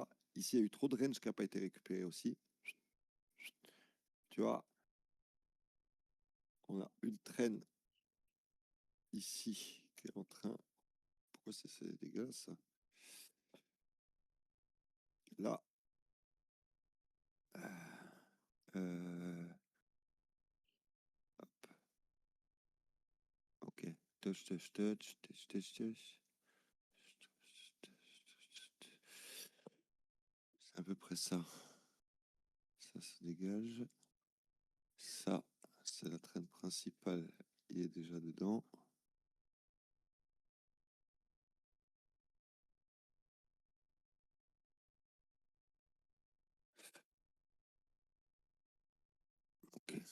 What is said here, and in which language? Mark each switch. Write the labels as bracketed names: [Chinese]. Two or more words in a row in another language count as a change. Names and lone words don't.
[French] Ici, il y a eu trop de range qui n'a pas été récupéré aussi. Tu vois, on a une traîne ici qui est en train. Pourquoi c'est dégueulasse ça? Là. Euh, hop. Ok. [English] Touch, touch, touch, touch, touch, touch. [French] C'est à peu près ça. Ça se dégage. Ça, c'est la traîne principale. Il est déjà dedans. Ok.